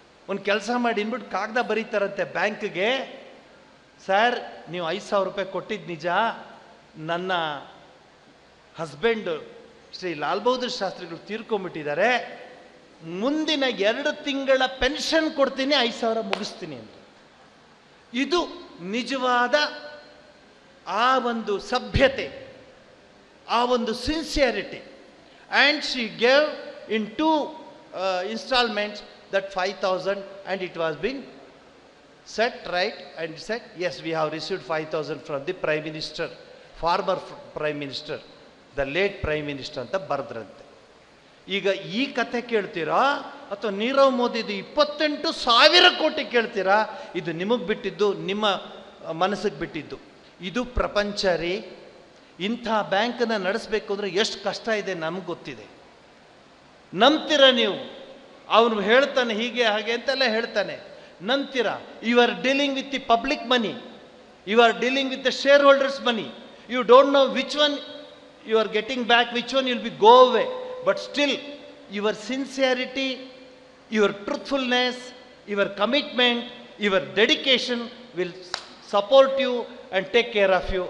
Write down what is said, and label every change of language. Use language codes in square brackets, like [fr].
[kn] ಒಂದು ಕೆಲಸ ಮಾಡಿ ಅಂದ್ಬಿಟ್ಟು ಕಾಗದ ಬರೀತಾರಂತೆ ಬ್ಯಾಂಕ್ಗೆ, ಸರ್ ನೀವು 5,000 ರೂಪಾಯಿ ಕೊಟ್ಟಿದ್ದು ನಿಜ, ನನ್ನ ಹಸ್ಬೆಂಡ್ ಶ್ರೀ ಲಾಲ್ ಬಹದ್ದೂರ್ ಶಾಸ್ತ್ರಿಗಳು ತೀರ್ಕೊಂಡ್ಬಿಟ್ಟಿದ್ದಾರೆ, ಮುಂದಿನ 2 ತಿಂಗಳ ಪೆನ್ಷನ್ ಕೊಡ್ತೀನಿ, 5,000 ಮುಗಿಸ್ತೀನಿ ಅಂತ. ಇದು ನಿಜವಾದ ಆ ಒಂದು ಸಭ್ಯತೆ, ಆ ಒಂದು sincerity. [en] and she gave in 2 installments that 5,000 and it was being set right and said, yes, we have received 5,000 from the Prime Minister, former Prime Minister, the late Prime Minister [kn] ಅಂತ ಬರೆದ್ರಂತೆ. ಈಗ ಈ ಕಥೆ ಕೇಳ್ತೀರಾ ಅಥವಾ ನೀರವ್ ಮೋದಿದು 28,000 ಕೋಟಿ ಕೇಳ್ತೀರಾ? ಇದು ನಿಮಗೆ ಬಿಟ್ಟಿದ್ದು, ನಿಮ್ಮ ಮನಸ್ಸಿಗೆ ಬಿಟ್ಟಿದ್ದು. ಇದು ಪ್ರಪಂಚ ರೀ. ಇಂಥ ಬ್ಯಾಂಕನ್ನು ನಡೆಸಬೇಕು ಅಂದರೆ ಎಷ್ಟು ಕಷ್ಟ ಇದೆ ನಮ್ಗೆ ಗೊತ್ತಿದೆ. ನಂಬ್ತೀರ ನೀವು? ಅವನು ಹೇಳ್ತಾನೆ ಹೀಗೆ ಹಾಗೆ ಅಂತೆಲ್ಲ ಹೇಳ್ತಾನೆ, ನಂಬ್ತೀರ? [en] You are dealing with the public money, you are dealing with the shareholders money. You don't know which one you are getting back, which one will be go away, but still your sincerity, your truthfulness, your commitment, your dedication will support you and take care of you.